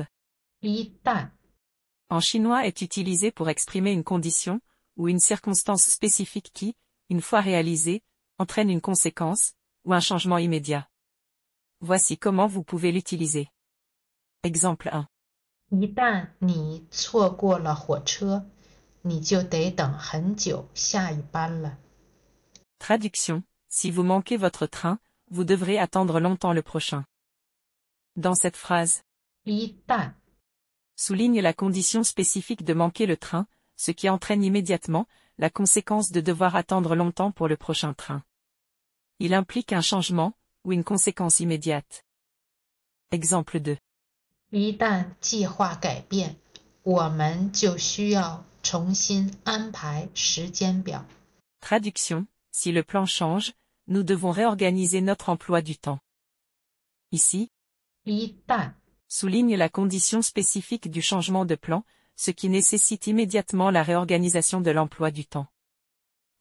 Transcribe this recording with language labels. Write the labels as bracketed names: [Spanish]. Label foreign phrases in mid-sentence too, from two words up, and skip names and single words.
[Chinese] 一旦 [French] en chinois est utilisé pour exprimer une condition, ou une circonstance spécifique qui, une fois réalisée, entraîne une conséquence, ou un changement immédiat. Voici comment vous pouvez l'utiliser. Exemple 1. [Chinese] 一旦你错过了火车，你就得等很久下一班了。 [French] Traduction, si vous manquez votre train, vous devrez attendre longtemps le prochain. Dans cette phrase, [Chinese] 一旦 [French] souligne la condition spécifique de manquer le train, ce qui entraîne immédiatement, la conséquence de devoir attendre longtemps pour le prochain train. Il implique un changement, ou une conséquence immédiate. Exemple 2. [Chinese] 一旦计划改变，我们就需要重新安排时间表。 [French] Traduction, si le plan change, nous devons réorganiser notre emploi du temps. Ici, [Chinese] 一旦 [French] souligne la condition spécifique du changement de plan, ce qui nécessite immédiatement la réorganisation de l'emploi du temps.